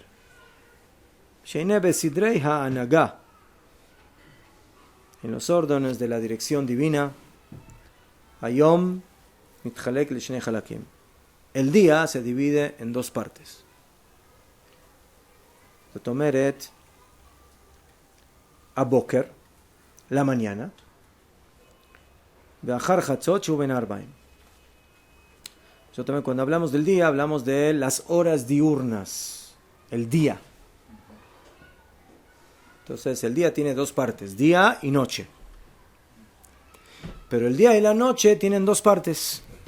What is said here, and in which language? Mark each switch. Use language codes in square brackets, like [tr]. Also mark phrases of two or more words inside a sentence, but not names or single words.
[he] שהנה בסדרי ההנהגה, [es] en los órdenes de la dirección divina, [he] היום מתחלק לשני חלקים. [es] El día se divide en dos partes. [he] זאת אומרת, הבוקר, [es] la mañana, [he] ואחר חצות שהוא בין הערביים. [es] Cuando hablamos del día, hablamos de las horas diurnas, el día. Entonces, el día tiene dos partes, día y noche. Pero el día y la noche tienen dos partes.